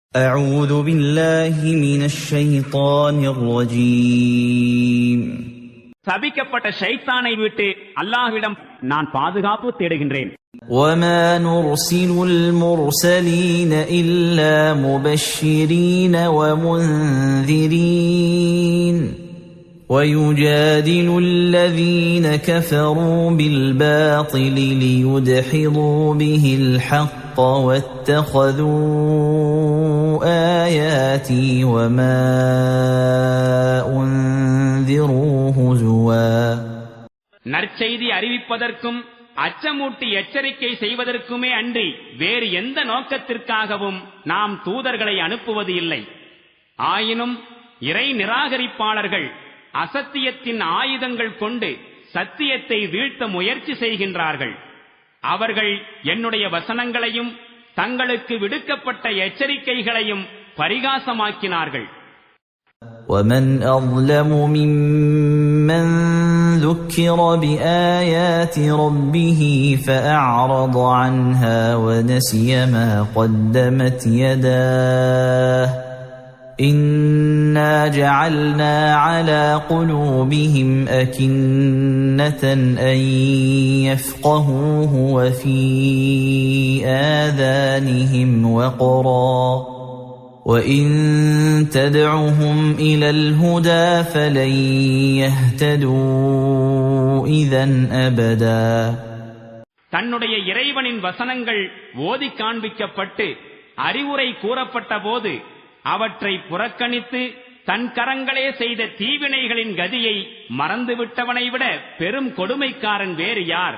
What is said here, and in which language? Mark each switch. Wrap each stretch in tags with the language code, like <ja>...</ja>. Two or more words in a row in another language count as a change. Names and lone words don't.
<ar>أعوذ بالله من الشيطان الرجيم.</ar> <ta>சபிக்கப்பட்ட ஷைத்தானை விட்டு அல்லாஹ்விடம் நான் பாதுகாப்பு தேடுகின்றேன்.</ta> <ar>وما نرسل المرسلين إلا مبشرين ومنذرين ويجادل الذين كفروا بالباطل ليدحضوا به الحق واتخذوا آياتي وما أنذروا هزوا.</ar> <ta>நற்செய்தி அறிவிப்பதற்கும் அச்சமூட்டி எச்சரிக்கை செய்வதற்குமே அன்றி வேறு எந்த நோக்கத்திற்காகவும் நாம் தூதர்களை அனுப்புவது இல்லை. ஆயினும் இறை நிராகரிப்பாளர்கள் அசத்தியத்தின் ஆயுதங்கள் கொண்டு சத்தியத்தை வீழ்த்த முயற்சி செய்கின்றார்கள். அவர்கள் என்னுடைய வசனங்களையும் தங்களுக்கு விடுக்கப்பட்ட எச்சரிக்கைகளையும் பரிகாசமாக்கினார்கள்.</ta> <ar>وَمَنْ أَظْلَمُ مِمَّنْ ذُكِّرَ بِآيَاتِ رَبِّهِ فَأَعْرَضَ عَنْهَا وَنَسِيَ مَا قَدَّمَتْ يَدَاهُ إِنَّا جَعَلْنَا عَلَى قُلُوبِهِمْ أَكِنَّةً أَنْ يَفْقَهُوهُ وَفِي آذَانِهِمْ وَقْرًا وَإِن تَدْعُهُمْ إِلَى الْهُدَى فَلَنْ يَهْتَدُوا إِذًا أَبَدًا.</ar> <ta>தன்னுடைய இறைவனின் வசனங்கள் ஓதி காண்பிக்கப்பட்டு அறிவுரை கூறப்பட்ட போது அவற்றை புறக்கணித்து தன் கரங்களே செய்த தீவினைகளின் கதியை மறந்துவிட்டவனை விட பெரும் கொடுமைக்காரன் வேறு யார்?</ta>